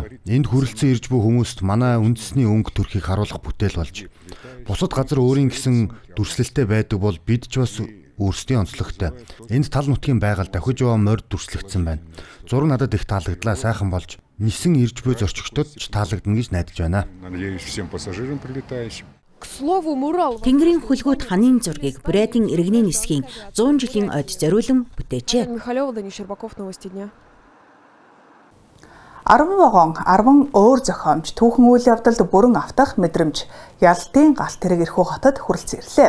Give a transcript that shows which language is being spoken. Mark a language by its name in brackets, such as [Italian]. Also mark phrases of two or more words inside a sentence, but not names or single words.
[Mongolian] Энд хүрэлцэн ирж буй хүмүүст манай үндэсний өнгө төрхийг харуулах бүтээл болж. Бусад газар өөрийн гэсэн дүрслэлтэй байдаг бол бид ч бас өөрсдийн онцлогтой. Энд тал нутгийн байгаль дахиж яваа морь дүрслэгдсэн байна. Зураг надад их таалагдлаа, сайхан болж. нисэн ирж буй зорчигчдод ч таалагдана гэж найдаж байна. [Russian] Надеюсь, всем пассажирам прилетающим. [Mongolian] Тэнгэрийн хөлгүүд ханын зургийг Бурятийн иргэний нисхийн 100 жилийн ойд зориулан бүтээжээ. 10 вагон 10 өөр зохиомж түүхэн үйл явдалд бүрэн автах мэдрэмж Ялтын галт тэрэг эрхүү хотод хүрэлцэн ирлээ.